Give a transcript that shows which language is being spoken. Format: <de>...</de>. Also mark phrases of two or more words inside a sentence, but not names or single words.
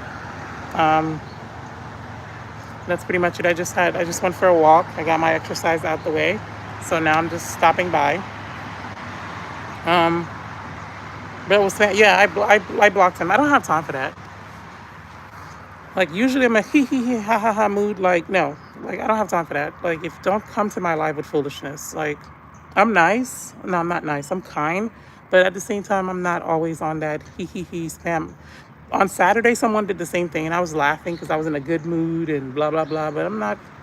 <en>Um, That's pretty much it. I just went for a walk. I got my exercise out the way. So now I'm just stopping by. Um, but it was, yeah, I blocked him. I don't have time for that. Like usually I'm a hee hee hee ha ha ha mood. Like, no, like I don't have time for that. Like if don't come to my life with foolishness. Like I'm nice. No, I'm not nice. I'm kind. But at the same time, I'm not always on that hee hee hee spam. On Saturday, someone did the same thing, and I was laughing because I was in a good mood and blah, blah, blah.</en>